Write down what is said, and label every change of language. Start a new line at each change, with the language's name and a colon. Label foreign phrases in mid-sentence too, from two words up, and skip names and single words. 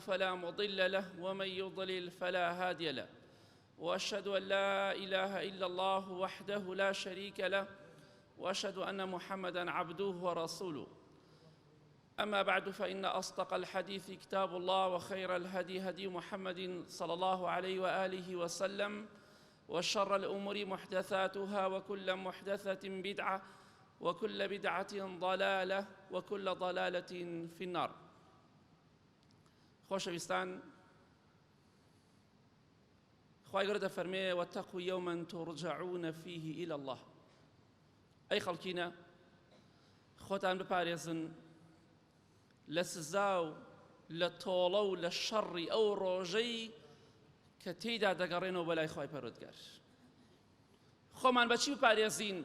Arabic: فلا مضل له ومن يضلل فلا هادي له وأشهد أن لا إله إلا الله وحده لا شريك له وأشهد أن محمدًا عبده ورسوله أما بعد فإن أصدق الحديث كتاب الله وخير الهدي هدي محمد صلى الله عليه وآله وسلم وشر الأمور محدثاتها وكل محدثة بدعة وكل بدعة ضلالة وكل ضلالة في النار.
Central Kurdish: خۆشەویستان، خوای گەورە دەفەرمێ
Arabic: واتقوا يوما ترجعون فيه إلى الله.
Central Kurdish: ئەی خەڵکینە، خۆتان بپارێزن لە سزا و لە تۆڵە و لە شەڕی ئەو ڕۆژەی کە تێیدا دەگەڕێنەوە بەلای خوای پەروەردگار. خۆمان بەچی بپارێزین؟